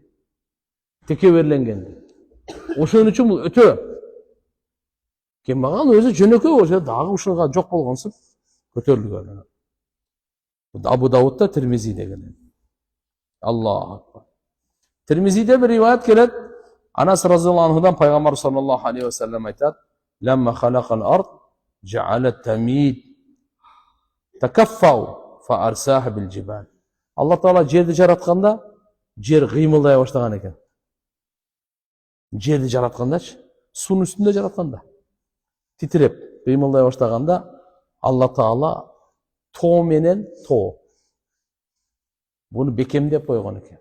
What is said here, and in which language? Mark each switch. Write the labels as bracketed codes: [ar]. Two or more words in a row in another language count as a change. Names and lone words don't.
[ky] Текеберленгенди. Ошон үчүн бул өтө. Кембагал өзү жөнөкөй болчу, дагы ушуга жок болгонсуп көтөрүлгөн. Абу Давудда Тирмизи деген. [ar] الله أكبر. [ky] Тирмизиде бир риваят келет. [ar] Анас رضي الله عنه пайгамбар صلى الله عليه وسلم айтат: "لما خلق الأرض جعلت تميد تتكفأ فأرساها بالجبال." [ky] Алла Таала жерди жаратканда, жер кыймылдай баштаган экен. Жерди жараткандачы, суунун үстүндө жаратканда. Титиреп, кыймылдай баштаганда Алла Таала тоо менен тоо. Буну бекемдеп койгон экен.